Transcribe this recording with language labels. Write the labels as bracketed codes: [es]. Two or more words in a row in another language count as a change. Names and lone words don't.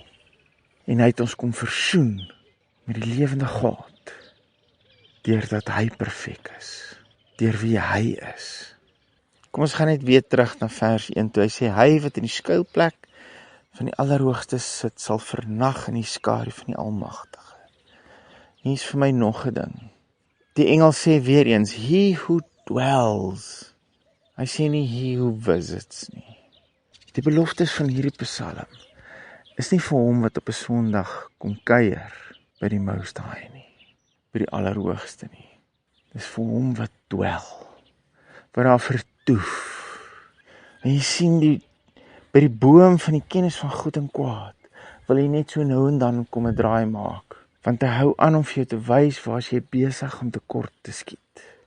[af] En hy het ons kom versoen met die lewende God, deurdat hy perfek is, deur wie hy is. Kom ons gaan net weer terug na vers 1, toe hy sê, hy wat in die skuilplek van die Allerhoogste sit, sal vernag in die skadu van die Almagtige. Hier is vir my nog 'n ding. Die Engels sê weer eens, [en] he who dwells. [af] Hy sê nie [en] he who visits [af] nie. Die beloftes van hierdie Psalm is nie vir hom wat op 'n Sondag kom kuier by die [en] Most High [af] nie, by die Allerhoogste nie. Dis vir hom wat dwel, wat daar vertoef. En jy sien by die boom van die kennis van goed en kwaad, wil jy net so nou en dan kom 'n draai maak, want hy hou aan om vir jou te wys waar jy besig om tekort te skiet.